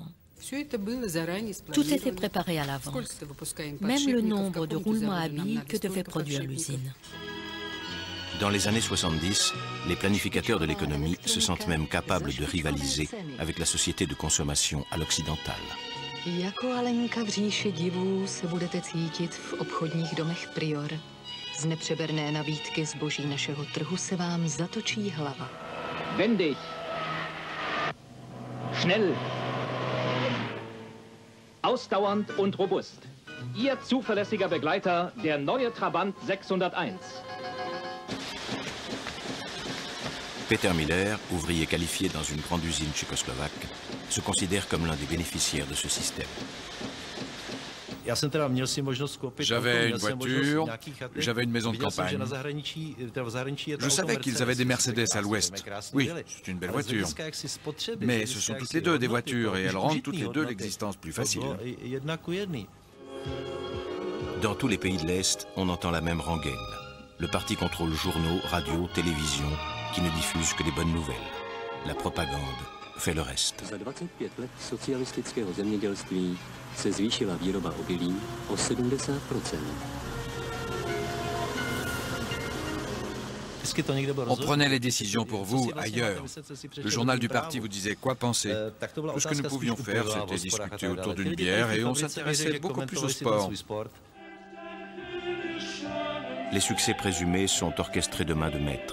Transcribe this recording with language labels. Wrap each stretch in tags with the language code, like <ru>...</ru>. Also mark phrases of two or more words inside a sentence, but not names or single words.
<fr>Tout était préparé à l'avance, même le nombre de roulements à billes que devait produire l'usine. Dans les années 70, les planificateurs de l'économie se sentent même capables de rivaliser avec la société de consommation à l'occidentale.</fr> <cs>Jako Alenka v říši divů se budete cítit v obchodních domech Prior. Z nepřeberné nabídky zboží našeho trhu se vám zatočí hlava.</cs> <de>Wendig. Schnell. Ausdauernd und robust. Ihr zuverlässiger Begleiter, der neue Trabant 601.</de> <fr>Peter Miller, ouvrier qualifié dans une grande usine tchécoslovaque, se considère comme l'un des bénéficiaires de ce système. J'avais une voiture, j'avais une maison de campagne. Je savais qu'ils avaient des Mercedes à l'ouest. Oui, c'est une belle voiture. Mais ce sont toutes les deux des voitures et elles rendent toutes les deux l'existence plus facile. Dans tous les pays de l'Est, on entend la même rengaine. Le parti contrôle journaux, radios, télévision, qui ne diffusent que des bonnes nouvelles. La propagande fait le reste.</fr> <cs>Za 25 let socialistického zemědělství se zvýšila výroba obilí o 70%.</cs> <fr>On prenait les décisions pour vous ailleurs. Le journal du parti vous disait quoi penser. Tout ce que nous pouvions faire, c'était discuter autour d'une bière et on s'intéressait beaucoup plus au sport. Les succès présumés sont orchestrés de main de maître.</fr>